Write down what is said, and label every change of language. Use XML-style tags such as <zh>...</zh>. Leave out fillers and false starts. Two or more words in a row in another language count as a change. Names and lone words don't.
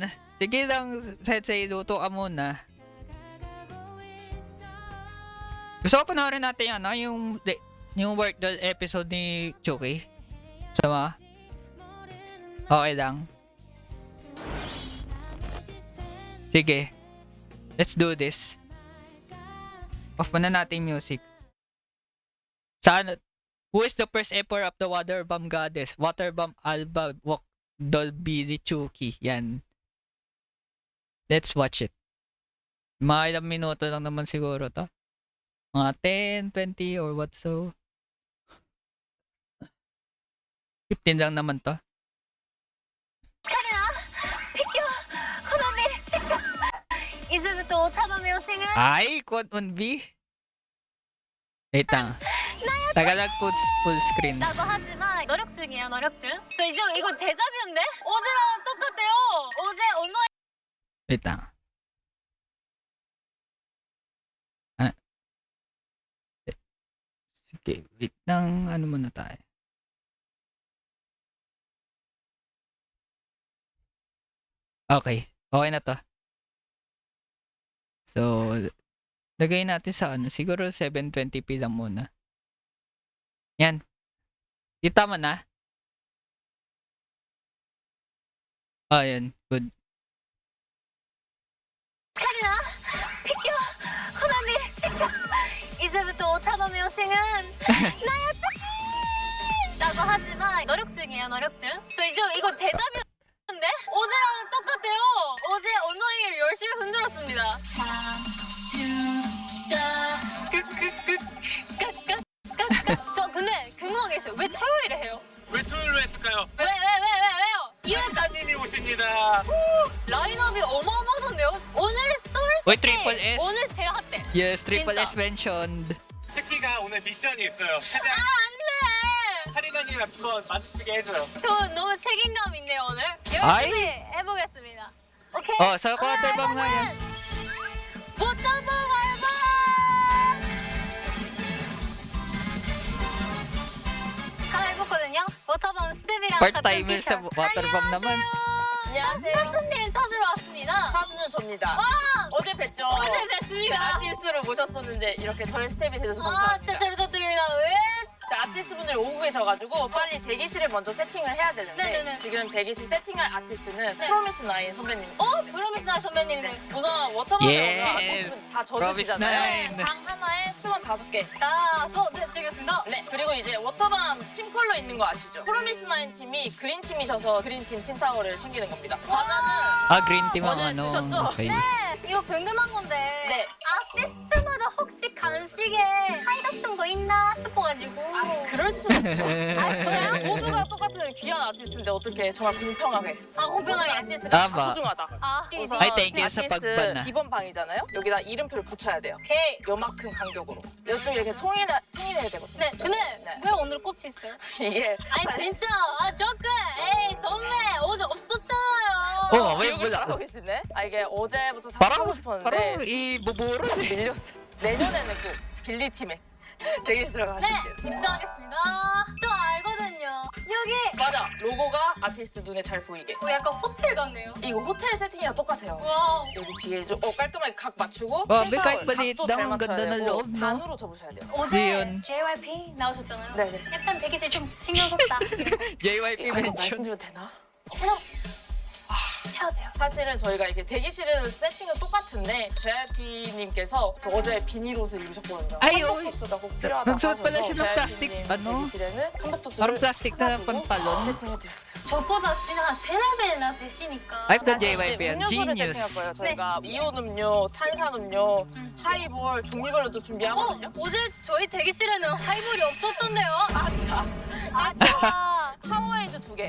<tl>Sige lang, Sensei, luto ka muna. Gusto ko panoorin natin yung</tl> <en>work doll episode</en> <tl>ni Chucky. Sama? Okay lang. Sige.</tl> <en>Let's do this. Off</en> <tl>muna natin</tl> <en>music. Who is the first emperor of the water bomb goddess? Water bomb Alba Walk Doll Billy Chucky. Yan. Let's watch it.</en> <tl>Mga ilang minuto lang naman siguro to. Mga 10, 20</tl> <en>or what so.</en> <tl>15 lang naman to. イズムとおたまめをシング Ay, quad on B. Wait lang.</tl> <en>Tagalog full screen.</en> <ko>나도 하지만 노력 중이에요 노력 중. 저 이제 이거 데자뷰인데? 어제랑 똑같아요. 어제 언어</ko> <tl>Wait lang. Ah. Sige, wait lang. Ano muna tayo? Okay. Okay na to. So, lagay natin sa ano. Siguro 720p lang muna. Yan. Kita mo na? Ah, yan. Good. カリナピキョコナミピキョイズムとおたまめをシング</tl> <ko>나도 하지만 노력 중이에요 노력 중. 저 이제 이거 데자뷰인데? 어제랑 똑같아요. 어제 언어를 열심히 흔들었습니다. 저 근데 궁금한 게 있어요. 왜 토요일에 해요? 왜 토요일로 했을까요? 왜요? 이유가 사진이 오십니다. 라인업이 어마어마하던데요? 오늘 왜 썰 triple S? 오늘 제일 핫해.</ko> <en>Yes, triple</en> <ko>진짜.</ko> <en>S mentioned.</en> <ko>특기가 오늘 미션이 있어요. 최대한 안돼. 카리나님 한번 마주치게 해줘요. 저 너무 책임감 있네요 오늘. 아이. 열심히 해보겠습니다. 오케이.</ko> <tl>Sa quarter bomb nga yan.</tl> <ko>워터볼 앨범. 갈아입었거든요. 워터밤 스텝이랑</ko> <tl>Part-timer sa waterbomb naman.</tl> <ko>안녕하세요. 사스님 찾으러 왔습니다. 사수는 접니다. 어제 뵀죠? 어제 뵀습니다. 아티스트를 모셨었는데 이렇게 저희 스텝이 되셔서 아, 감사합니다. 진짜 잘 부탁드립니다. 왜? 아티스트 분들이 오고 계셔가지고 빨리 대기실에 먼저 세팅을 해야 되는데 네네네. 지금 대기실 세팅할 아티스트는 네. 프로미스 나인 선배님. 브로미스나 선배님들. 우선 워터밤에</ko> <en>Yes.</en> <ko>오는 아티스트 다 Promise 져주시잖아요. Nine. 방 하나에 25개. 네, 찍겠습니다. 네, 그리고 이제 워터밤 팀 컬러 있는 거 아시죠? 프로미스 나인 팀이 그린 팀이셔서 그린 팀 팀타워를 챙기는 겁니다. 과자는</ko> <en>Green team</en> <tl>ang</tl> <ko>어제</ko> <tl>ano.</tl> <ko>드셨죠?</ko> <tl>Okay.</tl> <ko>이거 궁금한 건데. 네. 아티스트마다 혹시 간식에 사이 같은 거 있나 싶어가지고. 그럴 순 없죠. 아, 저요? 모두가 똑같은 귀한 아티스트인데 어떻게 정말 공평하게. 공평하게. 아티스트가 아, 마. 다 소중하다. 우선</ko> <tl>Ay,</tl> <en>thank you</en> <tl>sa</tl> <ko>아티스트</ko> <tl>pagbana.</tl> <ko>기본 방이잖아요. 여기다 이름표를 붙여야 돼요. 오케이. 요만큼 간격으로. 이쪽 이렇게 통일해야 되거든요. 네, 근데 네. 왜 오늘 꽃이 있어요? 이게 아니 진짜 조금 에이 선배 어제 없었잖아요. 왜 기억을</ko> <tl>wala?</tl> <ko>잘하고 계시네. 이게 어제부터</ko> <tl>Parang,</tl> <ko>작업하고</ko> <tl>parang</tl> <ko>싶었는데</ko> <tl>ibuburo.</tl> <ko>밀렸어. 내년에는 꼭 빌리팀에 대기실 네 들어가실게요. 입장하겠습니다. 저 알거든요. 여기 맞아. 로고가 아티스트 눈에 잘 보이게. 약간 호텔 같네요. 이거 호텔 세팅이랑 똑같아요. 와우. 여기 뒤에 좀 깔끔하게 각 맞추고</ko> <tl>May</tl> <ko>틴타올</ko> <tl>kahit maliit</tl> <ko>각도 잘</ko> <tl>daw ang</tl> <ko>맞춰야</ko> <tl>ganda ng</tl> <ko>되고</ko> <tl>loob, no?</tl> <ko>반으로 접으셔야 돼요. 어제</ko> <tl>Yun.</tl> <ko>JYP 나오셨잖아요. 네네. 약간 대기실 좀 신경 썼다. JYP 이거</ko> <en>mentioned.</en> <ko>말씀드려도 되나? 해야 돼요. 사실은 저희가 이렇게 대기실은 세팅은 똑같은데 JYP님께서 어제 비닐 옷을 입으셨거든요.</ko> <tl>Ay,</tl> <ko>한복부스가 꼭 필요하다고</ko> <tl>nagsuot pala siya ng</tl> <ko>하셔서</ko> <tl>plastic,</tl> <ko>JYP님</ko> <tl>ano?</tl> <ko>대기실에는 한복부스를</ko> <tl>Parang plastic na</tl> <ko>사가지고</ko> <tl>pantalon.</tl> <ko>세팅해드렸어요. 저보다 진짜 한 3-4배나 되시니까.</ko> <tl>Ay, 또</tl> <ko>사실 JYP 이제</ko> <tl>yan.</tl> <ko>음료수를</ko> <en>Genius.</en> <ko>세팅할 거예요. 저희가 이온 음료, 탄산 음료, 하이볼 종류별로도 준비하거든요. 어제 저희 대기실에는 하이볼이 없었던데요. 맞아. 파워에이드 2개,</ko>